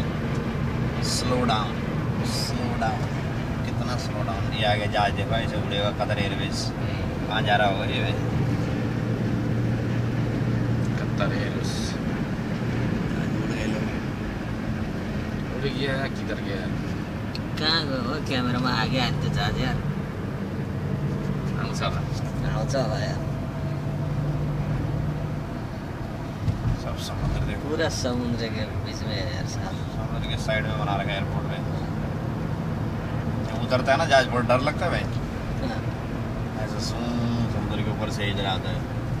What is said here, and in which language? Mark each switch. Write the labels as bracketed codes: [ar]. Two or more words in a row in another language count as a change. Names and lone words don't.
[en] slow down slow down, कितना slow down. [hi] ये आगे जहाज देखो ऐसे उड़ेगा, कतर एयरवेज। कहाँ जा रहा होगा ये? कतर एयरवेज उड़ गए लोग। उड़ गया किधर गया? [ne] कहाँ गयो हो? क्यामेरामा आगे हाल्छ त्यो जहाज यार। आउँछ होला। आउँछ होला यार। [hi] सब समुद्र देखो, पूरा समुद्र के बीच में है यार साहब। समुद्र के साइड में बना रखा है एयरपोर्ट में। जब उतरता है ना जहाज, बहुत डर लगता है भाई। हाँ, ऐसा समुद्र के ऊपर से इधर आता है।